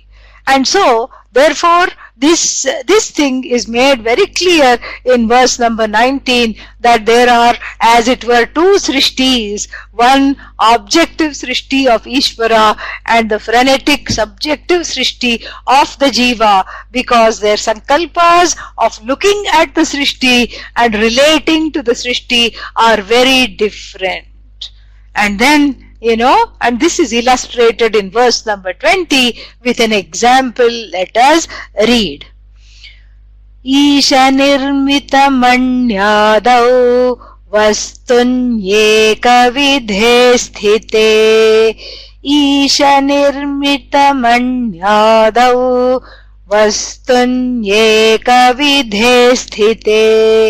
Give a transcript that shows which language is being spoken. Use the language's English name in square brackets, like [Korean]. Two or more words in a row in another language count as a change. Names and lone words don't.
[English] And so, therefore, this thing is made very clear in verse number 19, that there are, as it were, two sṛṣṭis, one objective sṛṣṭi of Īśvara and the frenetic subjective sṛṣṭi of the jīva, because their sankalpas of looking at the sṛṣṭi and relating to the sṛṣṭi are very different. And then, and this is illustrated in verse number 20 with an example. Let us read. [Sanskrit] ईश निर्मित मन्यादौ वस्तुन्येक विधे स्थिते. ईश निर्मित मन्यादौ वस्तुन्येक विधे स्थिते.